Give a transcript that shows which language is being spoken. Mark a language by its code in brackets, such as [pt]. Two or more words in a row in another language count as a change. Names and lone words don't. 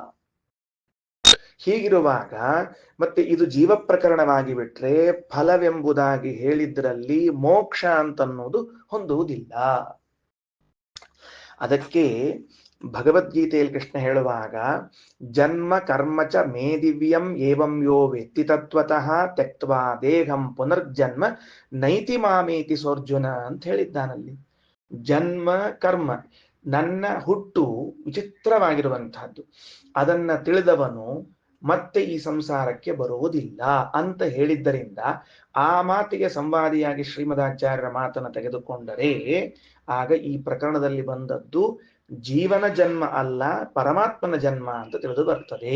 [kn] ಹೀಗಿರುವಾಗ ಮತ್ತೆ ಇದು ಜೀವ ಪ್ರಕರಣವಾಗಿ ಬಿಟ್ರೆ ಫಲವೆಂಬುದಾಗಿ ಹೇಳಿದ್ರಲ್ಲಿ ಮೋಕ್ಷ ಅಂತನ್ನೋದು ಹೊಂದುವುದಿಲ್ಲ. ಅದಕ್ಕೆ ಭಗವದ್ಗೀತೆಯಲ್ಲಿ ಕೃಷ್ಣ ಹೇಳುವಾಗ [sa] ಜನ್ಮ ಕರ್ಮಚ ಮೇ ದಿವ್ಯಂ ಏವಂ ಯೋ ವೇತ್ತಿ ತತ್ವತಃ ತ್ಯಕ್ತ್ವಾ ದೇಹಂ ಪುನರ್ಜನ್ಮ ನೈತಿ ಮಾಮೇತಿ ಸೋರ್ಜುನ [kn] ಅಂತ ಹೇಳಿದ್ದಾನಲ್ಲಿ. ಜನ್ಮ ಕರ್ಮ, ನನ್ನ ಹುಟ್ಟು ವಿಚಿತ್ರವಾಗಿರುವಂತಹದ್ದು, ಅದನ್ನ ತಿಳಿದವನು ಮತ್ತೆ ಈ ಸಂಸಾರಕ್ಕೆ ಬರುವುದಿಲ್ಲ ಅಂತ ಹೇಳಿದ್ದರಿಂದ ಆ ಮಾತಿಗೆ ಸಂವಾದಿಯಾಗಿ ಶ್ರೀಮದಾಚಾರ್ಯರ ಮಾತನ್ನು ತೆಗೆದುಕೊಂಡರೆ ಆಗ ಈ ಪ್ರಕರಣದಲ್ಲಿ ಬಂದದ್ದು ಜೀವನ ಜನ್ಮ ಅಲ್ಲ, ಪರಮಾತ್ಮನ ಜನ್ಮ ಅಂತ ತಿಳಿದು ಬರ್ತದೆ.